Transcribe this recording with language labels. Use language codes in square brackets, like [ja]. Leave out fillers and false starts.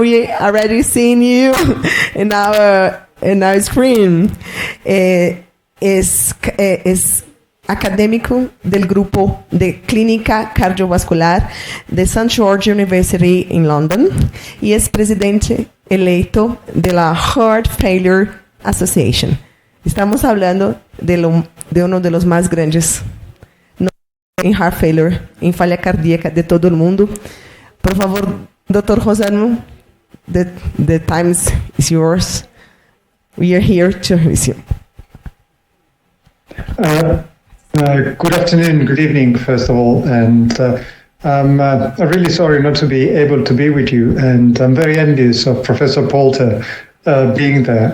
[en] We already seen you in our screen. [es] Es académico del grupo de clínica cardiovascular de St. George University en London y es presidente electo de la Heart Failure Association. Estamos hablando de uno de los más grandes en heart failure, en falla cardíaca de todo el mundo. Por favor, Dr. [en] Rossano, the time is yours. We are here to receive. Good afternoon, good evening, first of all, and I'm really sorry not to be able to be with you, and I'm very envious of Professor Poulter being there.